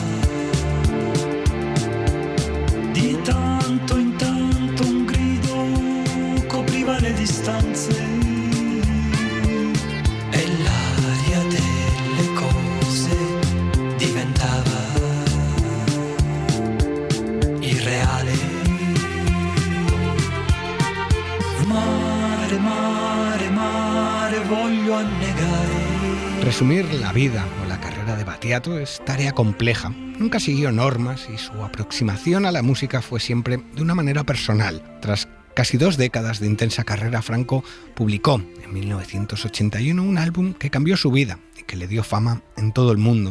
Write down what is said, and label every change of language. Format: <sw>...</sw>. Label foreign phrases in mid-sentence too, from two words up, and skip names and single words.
<it>di tanto in tanto, un grido copriva le distanze e l'aria delle cose diventava irreale. Mare, mare, mare, voglio annegare.</it> <es>Resumir la vida o la carrera de Battiato es tarea compleja. Nunca siguió normas y su aproximación a la música fue siempre de una manera personal. Tras casi 2 décadas de intensa carrera, Franco publicó en 1981 un álbum que cambió su vida y que le dio fama en todo el mundo.</es>